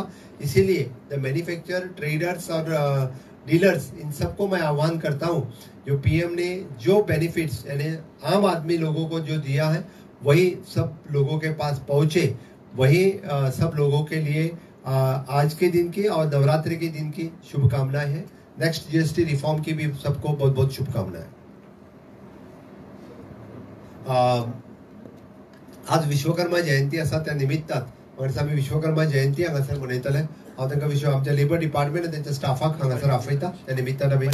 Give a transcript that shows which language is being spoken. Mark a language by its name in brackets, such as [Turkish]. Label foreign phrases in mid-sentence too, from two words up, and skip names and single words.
[Hindi] इसीलिए [English] the manufacturer, traders [Hindi] और डीलर्स इन सबको मैं आह्वान करता हूं, जो पीएम ने जो बेनिफिट्स यानी आम आदमी लोगों को जो दिया है वही सब लोगों के पास पहुंचे, वही सब लोगों के लिए आज के दिन की और नवरात्रि के दिन की शुभकामनाएं हैं। [English] next GST reform [Hindi] की भी सबको बहुत शुभकामनाएं। [Konkani] आज विश्वकर्मा जयंती असा त्या निमित्तात म्हणून आम्ही विश्वकर्मा जयंती हांगासर मनयतले। हांव तांकां आमच्या [English] labour department [Konkani] त्यांच्या स्टाफाक हांगासर आपयता त्या निमित्तान आमी